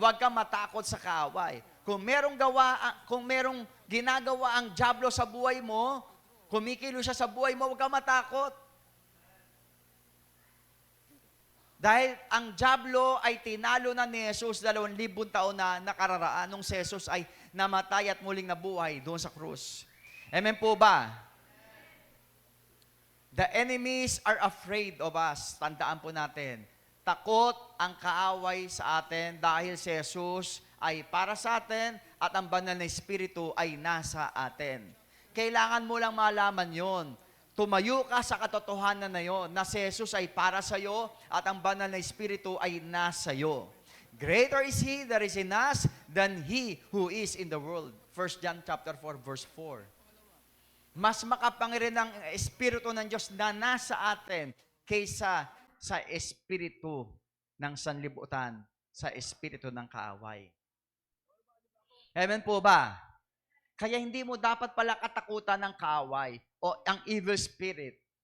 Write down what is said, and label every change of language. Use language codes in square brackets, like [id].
[tl] Huwag kang matakot sa kaaway. Kung merong ginagawa ang dyablo sa buhay mo, kumikilo siya sa buhay mo, huwag kang matakot. Dahil ang dyablo ay tinalo na ni Jesus 2,000 taon na nakararaan nung si Jesus ay namatay at muling nabuhay doon sa krus. Amen po ba? [en] The enemies are afraid of us. [tl] Tandaan po natin. Takot ang kaaway sa atin dahil si Jesus ay para sa atin at ang banal na Espiritu ay nasa atin. Kailangan mo lang malaman yon. Tumayo ka sa katotohanan na yon, na si Jesus ay para sa iyo at ang banal na Espiritu ay nasa iyo. [en] Greater is He that is in us than he who is in the world. 1 John chapter 4, verse 4. [tl] Mas makapangyarihan ang Espiritu ng Diyos na nasa atin kaysa sa Espiritu ng sanlibutan, sa Espiritu ng kaaway. Amen po ba? Kaya hindi mo dapat pala katakutan ng kaaway o ang evil spirit.